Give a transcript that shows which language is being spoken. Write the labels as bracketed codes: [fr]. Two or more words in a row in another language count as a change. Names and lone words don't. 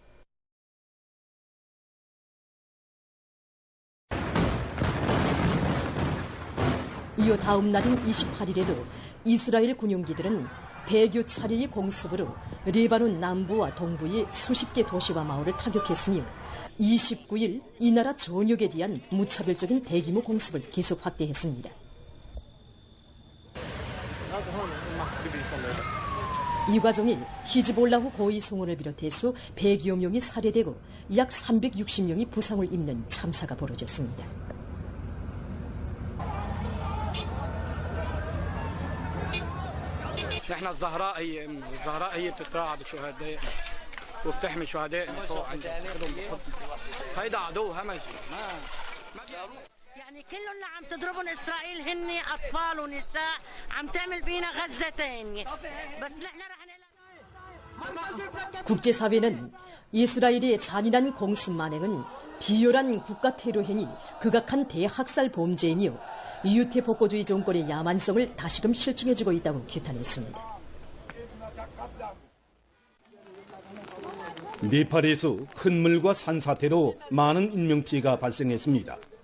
[ko] 이어 다음 날인 28일에도 이스라엘 군용기들은 100여 차례의 공습으로 레바논 남부와 동부의 수십 개 도시와 마을을 타격했으며 29일 이 나라 전역에 대한 무차별적인 대규모 공습을 계속 확대했습니다. 이 과정에 히즈볼라후 고위 성원을 비롯해서 100여 명이 살해되고 약 360명이 부상을 입는 참사가 벌어졌습니다. [ar] احنا الزهراء هي بتتراعى بشهداء وبتحمي شهداء فوق عندها هيدا عدو همجي يعني كلهم عم تضربهم اسرائيل هن اطفال ونساء عم تعمل بينا غزه ثانيه بس نحن رح [ko] 국제사회는 이스라엘의 잔인한 공습 만행은 비열한 국가 테러 행위, 극악한 대학살 범죄이며 유태 복고주의 정권의 야만성을 다시금 실증해주고 있다고 규탄했습니다. 네팔에서 큰 물과 산사태로 많은 인명피해가 발생했습니다.